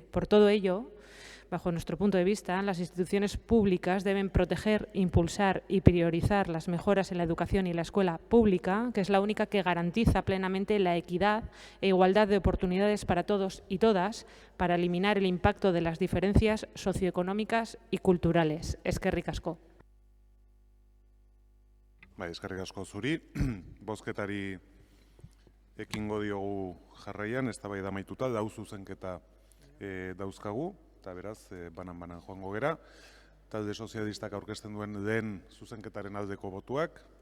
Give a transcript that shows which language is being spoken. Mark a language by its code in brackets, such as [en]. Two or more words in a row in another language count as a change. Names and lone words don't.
[es] Por todo ello, bajo nuestro punto de vista, las instituciones públicas deben proteger, impulsar y priorizar las mejoras en la educación y la escuela pública, que es la única que garantiza plenamente la equidad e igualdad de oportunidades para todos y todas, para eliminar el impacto de las diferencias socioeconómicas y culturales. [eu] Eskerrik asko. Bai, eskerrik asko zuri. Bozketari ekingo diogu jarraian, eztabaida amaituta, zuzenketa dauzkagu. Eta beraz, banan-banan joango gera. Talde sozialistak aurkezten duen lehen zuzenketaren aldeko botuak.